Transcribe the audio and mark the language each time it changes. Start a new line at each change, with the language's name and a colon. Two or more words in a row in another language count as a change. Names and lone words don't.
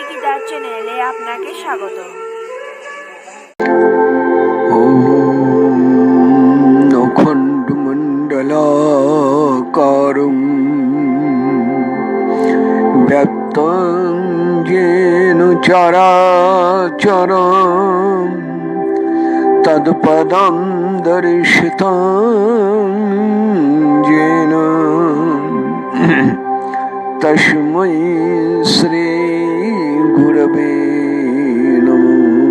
Bangla: লীলা চ্যানেলে আপনাকে স্বাগত।
Sanskrit: অখণ্ড মণ্ডলাকারং ব্যক্তং যেন চরাচরম তৎপদং দর্শিতং যেন তস্मै শ্রী গুরবে নমঃ।